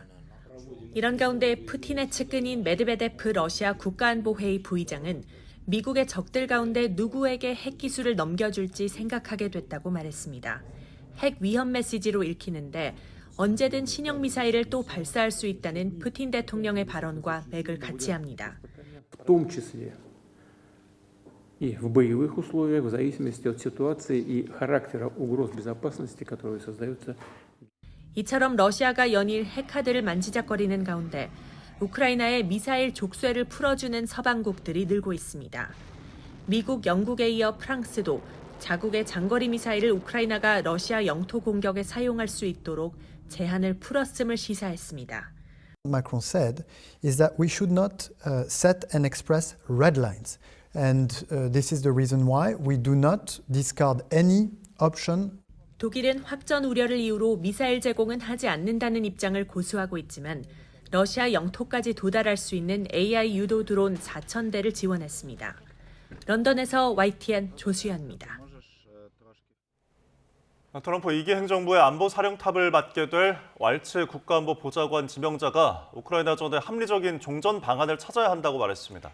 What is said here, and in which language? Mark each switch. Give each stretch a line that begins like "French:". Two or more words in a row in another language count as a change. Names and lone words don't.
Korean: 이런 가운데 푸틴의 측근인 메드베데프 러시아 국가안보회의 부의장은 미국의 적들 가운데 누구에게 핵기술을 넘겨줄지 생각하게 됐다고 말했습니다. 핵 위험 메시지로 읽히는데 언제든 신형 미사일을 또 발사할 수 있다는 푸틴 대통령의 발언과 맥을 같이 합니다.
Russian: В том числе и в боевых условиях, в зависимости от ситуации и характера угроз безопасности, которые создаются.
Korean: 이처럼 러시아가 연일 핵카드를 만지작거리는 가운데 우크라이나의 미사일 족쇄를 풀어주는 서방국들이 늘고 있습니다. 미국, 영국에 이어 프랑스도 자국의 장거리 미사일을 우크라이나가 러시아 영토 공격에 사용할 수 있도록 제한을 풀었음을 시사했습니다.
English: Macron said is that we should not set and express red lines. And this is the reason why we do not discard any option.
Korean: 독일은 확전 우려를 이유로 미사일 제공은 하지 않는다는 입장을 고수하고 있지만 러시아 영토까지 도달할 수 있는 AI 유도 드론 4,000대를 지원했습니다. 런던에서 YTN 조수연입니다. 트럼프 2기 행정부의 안보 사령탑을 맡게 될 왈츠 국가안보보좌관 지명자가 우크라이나전에 합리적인 종전 방안을 찾아야 한다고 말했습니다.